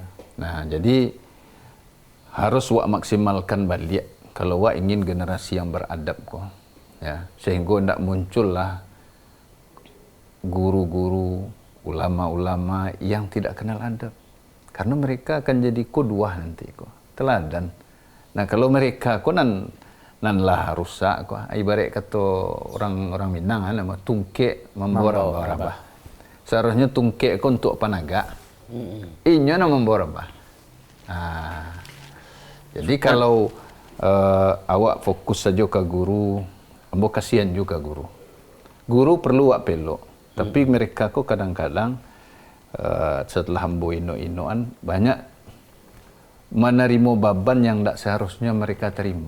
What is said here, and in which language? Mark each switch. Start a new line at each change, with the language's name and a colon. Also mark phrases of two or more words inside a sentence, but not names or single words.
Minangkabau: Nah, jadi harus wak maksimalkan balik kalau wak ingin generasi yang beradab kok.
Indonesian: Ya, sehingga tidak muncullah guru-guru, ulama-ulama yang tidak kenal adab. Karena mereka akan jadi kudwah nanti kok, teladan.
Minangkabau: Nah, kalau mereka kok nanlah rusak kok. Ibarat kata orang Minang nama tungkek membawa rabah. Seharusnya tungkek kok untuk panaga. Inyo nama membawa rabah. Nah, jadi kalau awak fokus saja ke guru, ambo kasihan juga guru. Guru perlu wak pelok, tapi mereka kok kadang-kadang setelah ambo ino-inoan banyak menerima beban yang tidak seharusnya mereka terima.